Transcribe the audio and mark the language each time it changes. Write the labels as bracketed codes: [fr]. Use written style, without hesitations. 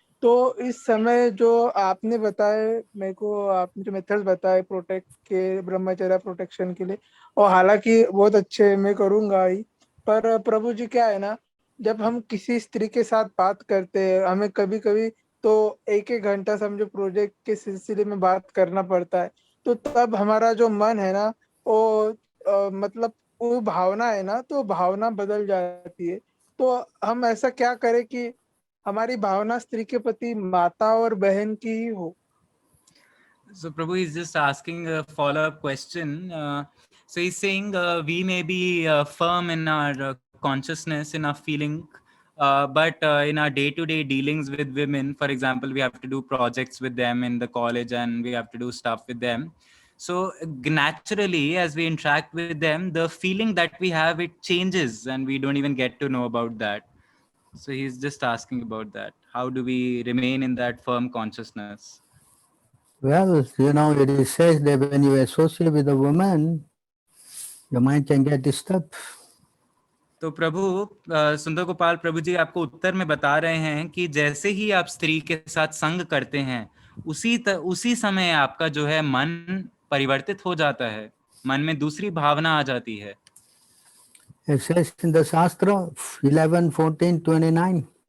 [hi] तो इस समय जो आपने बताए मेरे को, आपने जो मेथड्स बताए प्रोटेक्ट के, ब्रह्मचर्य प्रोटेक्शन के लिए, और हालांकि बहुत अच्छे मैं करूँगा ही, पर प्रभु जी क्या है ना, जब हम किसी स्त्री के साथ बात करते हैं, हमें कभी कभी तो 1-1 घंटा समझो प्रोजेक्ट के सिलसिले में बात करना पड़ता है, तो तब हमारा जो मन है ना वो मतलब वो भावना है ना, तो भावना बदल जाती है। तो हम ऐसा क्या करें कि हमारी भावना स्त्री के प्रति माता और बहन की ही हो? [en] So Prabhu is just asking a follow-up question. So he's saying we may be firm in our consciousness, in our feeling, but in our day-to-day dealings with women, for example, we have to do projects with them in the college and we have to do stuff with them. So naturally, as we interact with them, the feeling that we have, it changes and we don't even get to know about that. So he's just asking about that. How do we remain in that firm consciousness? Well, you know, it is says that when you associate with a woman, your mind can get disturbed. [hi] तो प्रभु सुंदर गोपाल प्रभु जी आपको उत्तर में बता रहे हैं कि जैसे ही आप स्त्री के साथ संग करते हैं उसी समय आपका जो है मन परिवर्तित हो जाता है, मन में दूसरी भावना आ जाती है। [en] It says in the Shastra 11:14-29.